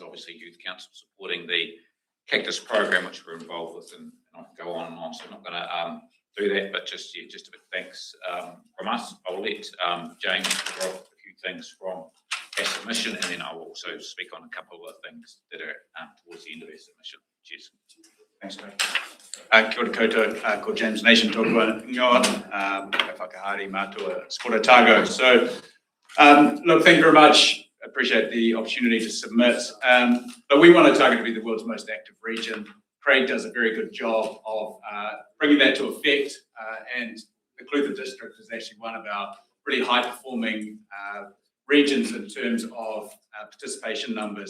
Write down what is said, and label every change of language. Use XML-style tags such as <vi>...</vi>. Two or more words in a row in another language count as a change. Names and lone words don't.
<en>Obviously, Youth Council supporting the Cactus program, which we're involved with, and I can go on and on. So I'm not going to do that, but just a bit thanks from us. I'll let James cover off a few things from our submission, and then I will also speak on a couple of things that are towards the end of our submission. Cheers. Thanks, Craig.</en> <mi>Kia ora koutou, ko James Nation tōku ingoa, ka whakahari mātua Sport Otago.</mi> <en>So, look, thank you very much. Appreciate the opportunity to submit. But we want Otago to be the world's most active region. Craig does a very good job of bringing that to effect, and the Clutha district is actually one of our really high-performing regions in terms of participation numbers.</en>